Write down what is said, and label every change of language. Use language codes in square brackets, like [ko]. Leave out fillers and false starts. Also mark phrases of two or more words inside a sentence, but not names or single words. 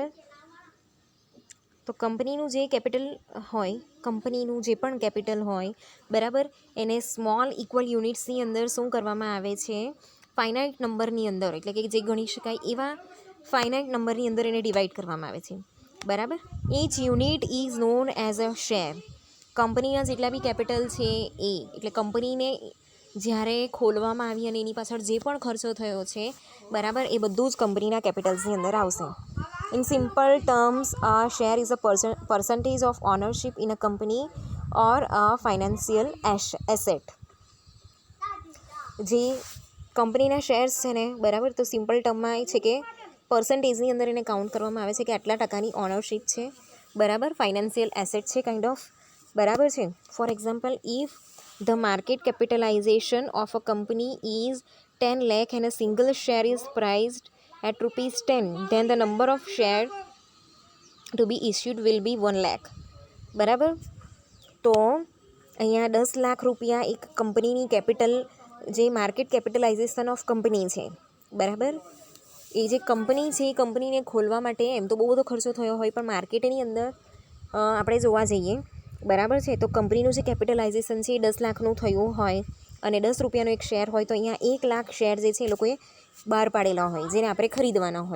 [gu] તો કંપનીનું જે કેપિટલ હોય, કંપનીનું જે પણ કેપિટલ હોય, બરાબર, એને [en] small equal unitsની [gu] અંદર શું કરવામાં આવે છે, [en] finite numberની [gu] અંદર, એટલે કે જે ગણી શકાય એવા [en] finite numberની [gu] અંદર એને ડિવાઈડ કરવામાં આવે છે, બરાબર. [en] each unit is known as a share. [gu] કંપનીના જેટલા બી કેપિટલ છે એ, એટલે કંપનીને જ્યારે ખોલવામાં આવી અને એની પાછળ જે પણ ખર્ચો થયો છે, બરાબર, એ બધું જ કંપનીના કેપિટલ્સની અંદર આવશે. [en] In simple terms, a share is a percentage of ownership in a company or a financial asset. [gu] જે કંપનીના શેર્સ છે ને, બરાબર, તો [en] simple termમાં [gu] એ છે કે પર્સન્ટેજની અંદર એને કાઉન્ટ કરવામાં આવે છે કે આટલા ટકાની ઓનરશિપ છે, બરાબર. [en] financial asset [gu] છે [en] kind of, [gu] બરાબર છે. [en] for example, if the market capitalization of a company is 10 lakh and a single share is priced at ₹10, then the number of shares to be issued will be 1 lakh, [gu] બરાબર. તો અહીંયા 10 લાખ રૂપિયા એક કંપનીની કેપિટલ, જે [en] market capitalization of company [gu] છે, બરાબર. એ જે કંપની છે એ કંપનીને ખોલવા માટે એમ તો બહુ બધો ખર્ચો થયો હોય, પણ માર્કેટની અંદર આપણે જોવા જઈએ, બરાબર છે, તો કંપનીનું જે કેપિટલાઇઝેશન છે એ 10 લાખનું થયું હોય અને 10 રૂપિયાનો એક શેર હોય, તો અહીંયા 1 લાખ શેર જે છે એ લોકોએ બહાર પાડેલા હોય, જેને આપણે ખરીદવાના હોય.